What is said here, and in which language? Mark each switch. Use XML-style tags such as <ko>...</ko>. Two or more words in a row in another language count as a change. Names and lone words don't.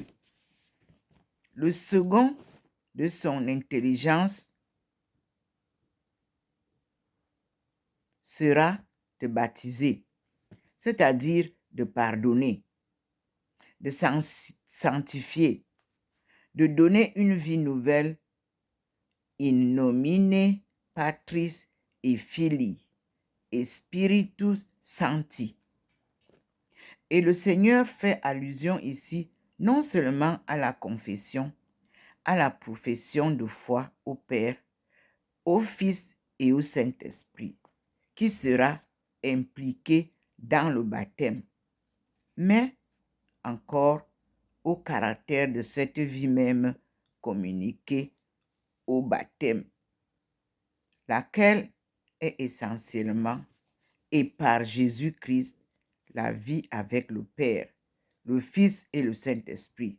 <fr>Le second de son intelligence sera de baptiser, c'est-à-dire de pardonner, de sanctifier, de donner une vie nouvelle,</fr> <la>in nomine Patris et Filii et Spiritus Sancti.</la> <fr>Et le Seigneur fait allusion ici non seulement à la confession, à la profession de foi au Père, au Fils et au Saint-Esprit, qui sera impliqué dans le baptême, mais encore au caractère de cette vie même communiquée au baptême, laquelle est essentiellement et par Jésus-Christ la vie avec le Père, le Fils et le Saint-Esprit.</fr>